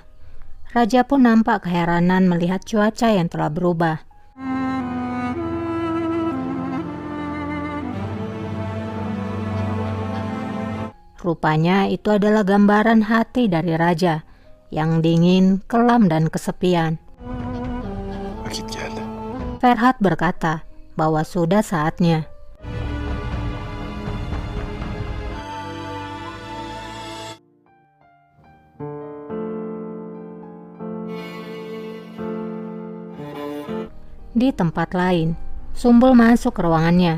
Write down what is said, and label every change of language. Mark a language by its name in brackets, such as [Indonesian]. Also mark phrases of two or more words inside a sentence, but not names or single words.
[Indonesian] Raja pun nampak keheranan melihat cuaca yang telah berubah. Rupanya itu adalah gambaran hati dari raja, yang dingin, kelam, dan kesepian. [Turkish] Vakit geldi. [Indonesian] Ferhat berkata bahwa sudah saatnya. Di tempat lain, Sumbul masuk ke ruangannya.